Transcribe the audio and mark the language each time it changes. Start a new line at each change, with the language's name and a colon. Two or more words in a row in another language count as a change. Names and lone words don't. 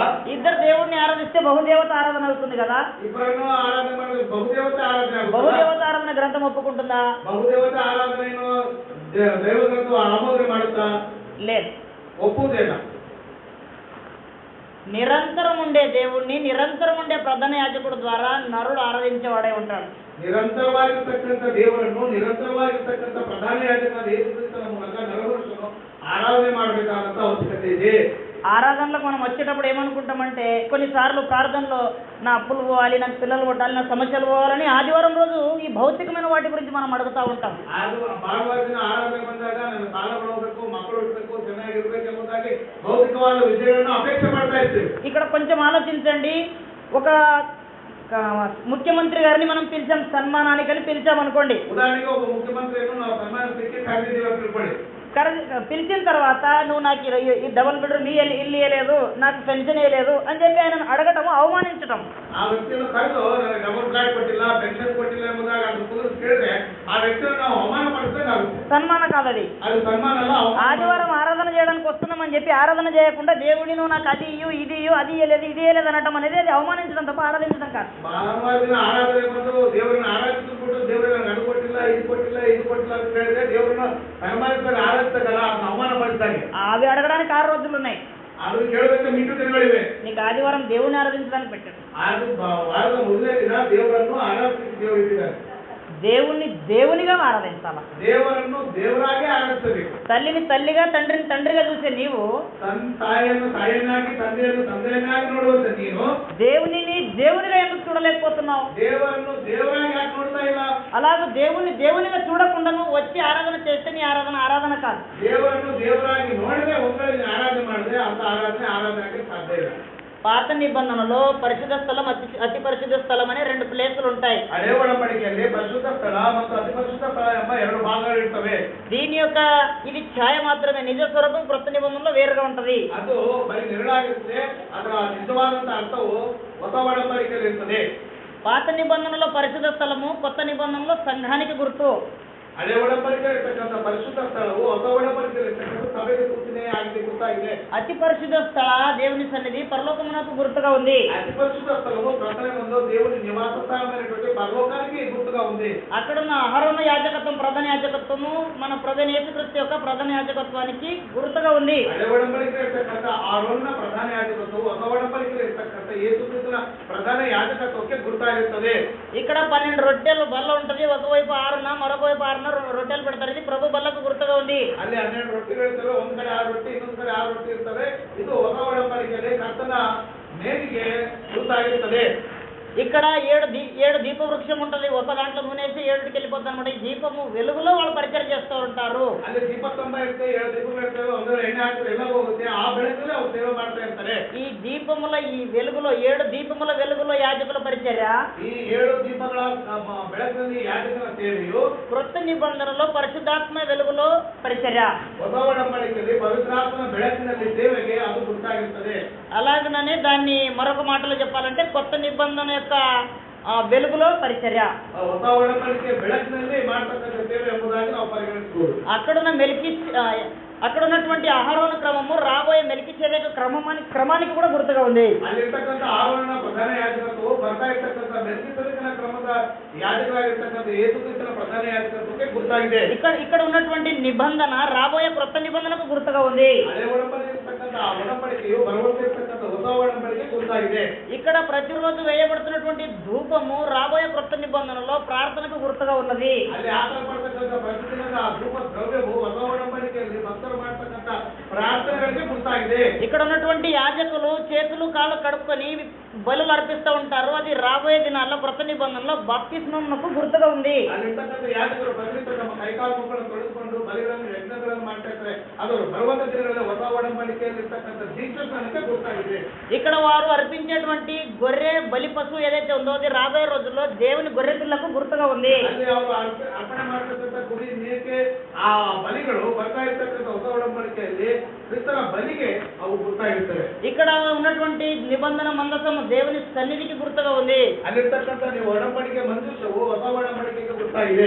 Telugu: ఇద్దరు దేవుడిని ఆరాధిస్తే బహుదేవత ఆరాధన అవుతుంది కదా.
Kannada: ಇಬ್ಬರನ್ನು ಆರಾಧನೆ ಮಾಡಿದ್ರೆ ಬಹುದೇವತೆ ಆರಾಧನೆ ಆಗುತ್ತೆ.
Telugu: బహుదేవత ఆరాధన గ్రంథం ఒప్పుకుంటుందా?
Kannada: ಬಹುದೇವತೆ ಆರಾಧನೆಯನ್ನು ದೈವ ಗ್ರಂಥ ಆಮೋದನೆ ಮಾಡುತ್ತಾ?
Telugu: లేదు, ఒప్పుదేనా. నిరంతరం ఉండే దేవుణ్ణి, నిరంతరం ఉండే ప్రధాన యాజకుడు ద్వారా నరుడు ఆరాధించేవాడే ఉంటాడు.
Kannada: నిరంతరವಾಗಿರ್ತಕ್ಕಂಥ ದೇವರನ್ನು, ನಿರಂತರವಾಗಿರ್ತಕ್ಕಂಥ ಪ್ರಧಾನ ಯಾಜಕನಾದ ಯೇಸು ಕ್ರಿಸ್ತನ ಮೂಲಕ ನರವರ್ಷನು ఆరాధన ಮಾಡಬೇಕಾದಂತ ಅವಶ್ಯಕತೆ ಇದೆ.
Telugu: ఆరాధనలకు మనం వచ్చేటప్పుడు ఏమనుకుంటామంటే, కొన్నిసార్లు ప్రార్థనలో నా అప్పులు పోవాలి, నాకు పిల్లలు కొట్టాలి, నా సమస్యలు పోవాలని ఆదివారం రోజు ఈ భౌతికమైన వాటి గురించి మనం అడుగుతూ ఉంటాం.
Kannada: ಭಾನುವಾರ ದಿನ ಆರಾಧನೆ ಬಂದಾಗ ನನ್ನ ಸಾಲಗಳು ಹೋಗಬೇಕು, ಮಕ್ಕಳು ಇರಬೇಕು, ಚೆನ್ನಾಗಿರ್ಬೇಕು ಎಂಬುದಾಗಿ ಭೌತಿಕವಾದ ವಿಷಯಗಳನ್ನು ಅಪೇಕ್ಷೆ ಮಾಡ್ತಾ ಇರ್ತೀವಿ.
Telugu: ఇక్కడ కొంచెం ఆలోచించండి. ఒక ముఖ్యమంత్రి గారిని మనం పిలిచాం, సన్మానానికని పిలిచాం అనుకోండి. ఉదాహరణకి ఒక ముఖ్యమంత్రిని
Kannada: ನಾವು ಸನ್ಮಾನಿಸಲಿಕ್ಕೆ ಕರೆದಿದ್ದೀವಿ ಅಂತ ತಿಳ್ಕೊಳ್ಳಿ.
Telugu: పిలిచిన తర్వాత నువ్వు నాకు ఈ
English: double bedroom
Telugu: ఇల్లు ఇవ్వలేదు, నాకు పెన్షన్ ఇవ్వలేదు అని చెప్పి ఆయన అడగటం అవమానించటం.
Kannada: ఆ వ్యక్తిని కరెదు ನನಗೆ
English: double flat
Kannada: కొట్టిಲ್ಲ, పెన్షన్ కొట్టిಲ್ಲ ಎಂಬುದಾಗಿ ಅದು ಕುರಿತು ಕೇಳಿದ್ರೆ ఆ వ్యక్తిని ನಾವು అవమానపరిస్తాం.
Telugu: సన్మానం కాదది, అది సన్మానం అಲ್ಲ. ఆదివారం ఆరాధన చేయడానికి వస్తున్నామని చెప్పి ఆరాధన చేయకుండా దేవుడి నువ్వు నాకు అది ఇయ్యు, ఇది ఇయ్యు, అది ఇవ్వలేదు, ఇది ఇవ్వలేదు అనటం అనేది అది అవమానించడం తప్ప ఆరాధించడం కాదు.
Kannada: ಭಾನುವಾರ ದಿನ ಆರಾಧನೆ ಬಂದು ದೇವರನ್ನ ಆರಾಧಿಸಿಬಿಟ್ಟು ದೇವರನ್ನ ಅದು ಕೊಟ್ಟಿಲ್ಲ, ಇದು ಕೊಟ್ಟಿಲ್ಲ, ಇದು ಕೊಟ್ಟಿಲ್ಲ ಅಂತ ಹೇಳಿದ್ರೆ ದೇವರನ್ನ ಸನ್ಮಾನಿಸಿದಾಗ ಆರಾಧಿಸಲ್ಲ, ಅದನ್ನ ಅವಮಾನ ಪಡಿಸ್ತಾರೆ.
Telugu: అవి అడగడానికి 6 రోజులు ఉన్నాయి.
Kannada: ಅದು ಕೇಳಬೇಕು ಮಿಟ್ಟು ದಿನಗಳಿವೆ.
Telugu: నీకు ఆదివారం దేవుడిని ఆరాధించడానికి పెట్టాడు.
Kannada: ಅದು ವಾರದ ಮೊದಲನೇ ದಿನ ದೇವರನ್ನು ಆರಾಧಿಸಿ ದೇವರು ಇಟ್ಟಿದ್ದಾರೆ.
Telugu: దేవుణ్ణి దేవునిగా ఆరాధించాలా,
Kannada: దేవరನ್ನು ದೇವರಾಗಿ ಆರಾಧಿಸಬೇಕು.
Telugu: తల్లిని తల్లిగా, తండ్రిని తండ్రిగా చూసే నీవు,
Kannada: ತಾಯಿಯನ್ನು ತಾಯಿಯನ್ನಾಗಿ, ತಂದೆಯನ್ನು ತಂದೆಯನ್ನಾಗಿ ನೋಡುವಂತ ನೀನು
Telugu: దేవునిని దేవునిగా ఎందుకు చూడలేకపోతున్నావు?
Kannada: దేవరನ್ನು ದೇವರಾಗಿ ಯಾಕೆ ನೋಡ್ತಾ ಇಲ್ಲ?
Telugu: అలాగే దేవుణ్ణి దేవునిగా చూడకుండా నువ్వు వచ్చి ఆరాధన చేస్తే నీ ఆరాధన కాదు.
Kannada: ದೇವರನ್ನು ದೇವರಾಗಿ ನೋಡದೆ ಒಂದರಲ್ಲಿ ಆರಾಧನೆ ಮಾಡಿದ್ರೆ ಅಂತ ಆರಾಧನೆ ಆಗಕ್ಕೆ ಸಾಧ್ಯ ಇಲ್ಲ.
Telugu: పాత నిబంధనలో పరిశుద్ధ స్థలం, అతి పరిశుద్ధ స్థలం అనే 2 ప్లేసులు ఉంటాయి.
Kannada: ಹಳೆ ಒಡಂಬಡಿಕೆಯಲ್ಲಿ ಪರಿಶುದ್ಧ ಸ್ಥಳ ಮತ್ತು ಅತಿ ಪರಿಶುದ್ಧ ಸ್ಥಳ ಎಂಬ 2 ಭಾಗಗಳು ಇರ್ತವೆ.
Telugu: దీని యొక్క ఇది ఛాయ మాత్రమే, నిజ స్వరూపం కొత్త నిబంధనలో వేరుగా ఉంటది.
Kannada: ಅದು ಬರೀ ನಿರಳಾಗಿರುತ್ತೆ, ಅದರ ನಿಜವಾದಂತ ಅರ್ಥವು ಹೊಸ ಒಡಂಬಡಿಕೆಯಲ್ಲಿ ಇರ್ತದೆ.
Telugu: పాత నిబంధనలో పరిశుద్ధ స్థలము, కొత్త నిబంధనలో సంఘానికి గుర్తు.
Kannada: ಹಳೆ ಒಡಂಬಡಿಕೆ ಇರ್ತಕ್ಕಂಥ ಪರಿಶುದ್ಧ ಸ್ಥಳವು ಹೊಸ ಒಡಂಬಡಿಕೆಯಲ್ಲಿ ಇರ್ತಕ್ಕಂಥ ಸಭೆಗೆ ಸೂಚನೆ ಆಗಿದೆ, ಗುರುತಾಗಿದೆ.
Telugu: అతి పరిశుద్ధ స్థల దేవుని సన్నిధి పరలోకమునకు గుర్తుగా ఉంది. అతి పరిశుద్ధ స్థలము ప్రధాన ముందు దేవుని నివాస స్థానమైనటువంటి పరలోకానికి గుర్తుగా ఉంది. అక్కడున్న అహరోను యాజకత్వం, ప్రధాన యాజకత్వము మన ప్రధాన యేసుక్రీస్తు యొక్క ప్రధాన యాజకత్వానికి గుర్తుగా ఉంది.
Kannada: ಹಳೆ ಒಡಂಬಡಿಕೆ ಇರ್ತಕ್ಕಂಥ ಆರೋನ ಪ್ರಧಾನ ಯಾಜಕತ್ವವು ಹೊಸ ಒಡಂಬಡಿಕೆ ಇರ್ತಕ್ಕಂಥ ಯೇಸುಕ್ರಿಸ್ತನ ಪ್ರಧಾನ ಯಾಜಕತ್ವಕ್ಕೆ ಗುರುತಾಗಿರುತ್ತದೆ.
Telugu: ఇక్కడ 12 రొట్టెలు బల్ల ఉంటది, ఒకవైపు 6న మరొక వైపు 6న రొట్టెలు పెడతారు. ఇది ప్రభు బల్లకు గుర్తుగా ఉంది.
Kannada: ಅಲ್ಲಿ 12 ರೊಟ್ಟಿಗಳು ಇರ್ತವೆ, ಒಂದ್ ಕಡೆ 6 ರೊಟ್ಟಿ, ಇನ್ನೊಂದ್ ಕಡೆ 6 ರೊಟ್ಟಿ ಇರ್ತವೆ. ಇದು ಹೊಸ ಒಡಂಬಡಿಕೆಯಲ್ಲಿ ಕರ್ತನ ನೇಮಿಗೆ ಗುರುತಾಗಿರುತ್ತದೆ.
Telugu: ఇక్కడ 7 దీప వృక్షం ఉంటది, ఒక దాంట్లో నూనెసి 7కి వెళ్ళిపోతారు అనమాట. ఈ దీపము వెలుగులో వాళ్ళు పరిచయం చేస్తూ ఉంటారు.
Kannada: ಅಲ್ಲಿ ದೀಪಸ್ತಂಭ ಇರುತ್ತೆ, 7 ದೀಪಗಳು ಇರ್ತವೆ, ಒಂದರ ಎಣ್ಣೆ ಹಾಕಿದ್ರೆ ಎಲ್ಲ ಹೋಗುತ್ತೆ, ಆ ಬೆಳಕಲ್ಲೇ ಅವ್ರು ಸೇವೆ ಮಾಡ್ತಾ ಇರ್ತಾರೆ.
Telugu: ఈ దీపముల ఈ వెలుగులో 7 దీపముల వెలుగులో యాజకుల పరిచర్య,
Kannada: ಈ 7 ದೀಪಗಳ ಬೆಳಕಿನಲ್ಲಿ ಯಾಜಕನ ಸೇವೆಯು,
Telugu: క్రొత్త నిబంధనలో పరిశుద్ధాత్మ వెలుగులో పరిచర్య,
Kannada: ಹೊಸ ಒಡಂಬಡಿಕೆಯಲ್ಲಿ ಪವಿತ್ರಾತ್ಮನ ಬೆಳಕಿನಲ್ಲಿ ಸೇವೆಗೆ ಅದು ಗುರುತಾಗಿರುತ್ತದೆ.
Telugu: అలాగనే దాన్ని మరొక మాటలో చెప్పాలంటే కొత్త నిబంధన యొక్క వెలుగులో పరిచర్య,
Kannada: ಹೊಸ ಒಡಂಬಡಿಕೆ ಬೆಳಕಿನಲ್ಲಿ ಮಾಡ್ತಕ್ಕಂಥ ಸೇವೆ ಎಂಬುದಾಗಿ ನಾವು ಪರಿಗಣಿಸಬಹುದು.
Telugu: అక్కడున్న అక్కడ ఉన్నటువంటి అహరోను క్రమము రాబోయే మెల్కీసెదెకు క్రమానికి కూడా గుర్తుగా ఉంది.
Kannada: ಅಲ್ಲಿರ್ತಕ್ಕಂಥ ಆರೋನನ ಪ್ರಧಾನ ಯಾಜಕತ್ವವು ಬರ್ತಾ ಇರ್ತಕ್ಕಂಥ ಮೆಲ್ಕಿಸೆದೆಕನ ಕ್ರಮದ ಯಾಜಕರಾಗಿರ್ತಕ್ಕಂಥ ಯೇಸು ಕ್ರಿಸ್ತನ ಪ್ರಧಾನ ಯಾಜಕತ್ವಕ್ಕೆ ಗುರುತಾಗಿದೆ.
Telugu: ఇక్కడ ఉన్నటువంటి నిబంధన రాబోయే కొత్త నిబంధనకు గుర్తుగా ఉంది.
Kannada: ಹಳೆ ಒಡಂಬಡಿಕೆ ಇರ್ತಕ್ಕಂಥ ಆ ಒಡಂಬಡಿಕೆಯು ಬರುವಂತಿರ್ತಕ್ಕಂಥ ಹೊಸ ಒಡಂಬಡಿಕೆ ಗುರುತಾಗಿದೆ.
Telugu: ఇక్కడ ప్రతిరోజు వేయబడుతున్నటువంటి ధూపము రాబోయే కొత్త నిబంధనలో ప్రార్థనకు గుర్తుగా ఉన్నది.
Kannada: ಅಲ್ಲಿ ಹಾಕಲ್ಪಡ್ತಕ್ಕಂಥ ಪ್ರತಿದಿನದ ಆ ಧೂಪ ದ್ರವ್ಯವು ಹೊಸ ಒಡಂಬಡಿಕೆಯಲ್ಲಿ ಭಕ್ತರು ಮಾಡ್ತಕ್ಕಂಥ ಪ್ರಾರ್ಥನೆಗಳಿಗೆ ಗುರುತಾಗಿದೆ.
Telugu: ఇక్కడ ఉన్నటువంటి యాజకులు చేతులు కాళ్ళు కడుక్కొని బలులు అర్పిస్తూ ఉంటారు. అది రాబోయే దినాల్లో కొత్త నిబంధనలో బాప్తిస్మమునకు గుర్తుగా ఉంది.
Kannada: ಅಲ್ಲಿರ್ತಕ್ಕಂಥ ಯಾಜಕರು ಪ್ರತಿನಿತ್ಯ ತಮ್ಮ ಕೈಕಾಲು ಮುಖಗಳನ್ನು ತೊಳೆದುಕೊಂಡು ಬಲಿಗಳನ್ನು ಯಜ್ಞಗಳನ್ನು ಮಾಡ್ತಾ ಇರ್ತಾರೆ. ಅದು ಬರುವಂತ ದಿನಗಳಲ್ಲಿ ಹೊಸ ಒಡಂಬಡಿಕೆಯಲ್ಲಿ ಇರ್ತಕ್ಕಂಥ ದೀಕ್ಷಾಸ್ನಾನಕ್ಕೆ ಗುರುತಾಗಿದೆ.
Telugu: ఇక్కడ వారు అర్పించేటువంటి గొర్రె బలి పశువు ఏదైతే ఉందో అది రాబోయే రోజుల్లో దేవుని గొర్రె పిల్లకు గుర్తుగా ఉంది.
Kannada: ಅಲ್ಲಿ ಅವರು ಅರ್ಪಣೆ ಮಾಡ್ತಕ್ಕಂಥ ಕುರಿ ಮೇಕೆ ಆ ಬಲಿಗಳು ಬರ್ತಾ ಇರ್ತಕ್ಕಂಥ ಹೊಸ ಒಡಂಬಡಿಕೆಯಲ್ಲಿ ಕ್ರಿಸ್ತನ ಬಲಿಗೆ ಅವು ಗುರುತಾಗಿರ್ತವೆ.
Telugu: ఇక్కడ ఉన్నటువంటి నిబంధన మందసము దేవుని సన్నిధికి గుర్తుగా ఉంది.
Kannada: ಅಲ್ಲಿರ್ತಕ್ಕಂಥ ನೀವು ಒಡಂಬಡಿಕೆ ಮಂಜೂಷವು ಹೊಸ ಒಡಂಬಡಿಕೆಗೆ ಗುರುತಾಗಿದೆ.